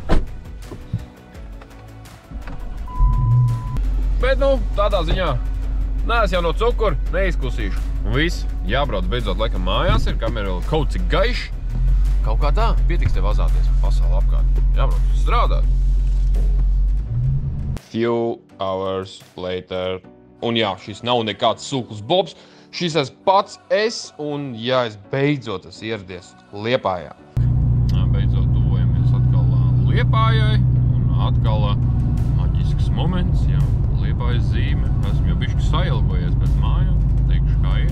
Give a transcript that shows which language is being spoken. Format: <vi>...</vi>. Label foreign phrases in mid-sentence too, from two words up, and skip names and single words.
<lv>Bet, nu, tādā ziņā, nees jau no cukura, neizkusīšu. Un viss, jābrauc beidzot laikam mājās, ir kamera vēl kaut cik gaišs. Kaut kā tā, pietiks tev vazāties pasauli apkārt. Jābrauc strādāt.</lv> <en>Few hours later.</en> <lv>Un jā, šis nav nekāds sūklis Bobs. Šis esmu pats un jā, es beidzot esmu ieradies Liepājā. Beidzot tuvojamies atkal Liepājai un atkal maģisks moments, jā, Liepājas zīme. Esmu jau bišķi sailgojies pēc mājām, teikšu kā ir.</lv>